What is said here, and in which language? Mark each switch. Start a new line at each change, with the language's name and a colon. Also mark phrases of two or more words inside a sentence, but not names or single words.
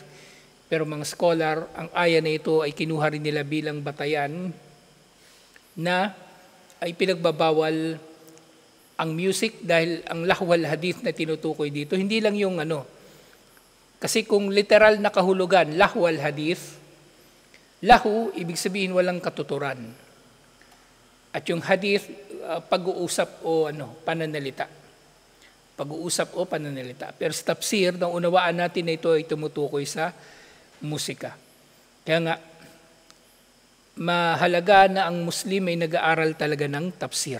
Filipino: Pero mga scholar, ang aya na ito ay kinuha rin nila bilang batayan na ay pinagbabawal ang music dahil ang
Arabic: لهو الحديث
Filipino: na tinutukoy dito, hindi lang yung Kasi kung literal na kahulugan,
Arabic: لهو الحديث لهو,
Filipino: ibig sabihin walang katuturan. At yung hadith, pag-uusap o pananalita. Pag-uusap o pananalita. Pero sa tafsir, nang unawaan natin na ito ay tumutukoy sa musika. Kaya nga, mahalaga na ang Muslim ay nag-aaral talaga ng tafsir.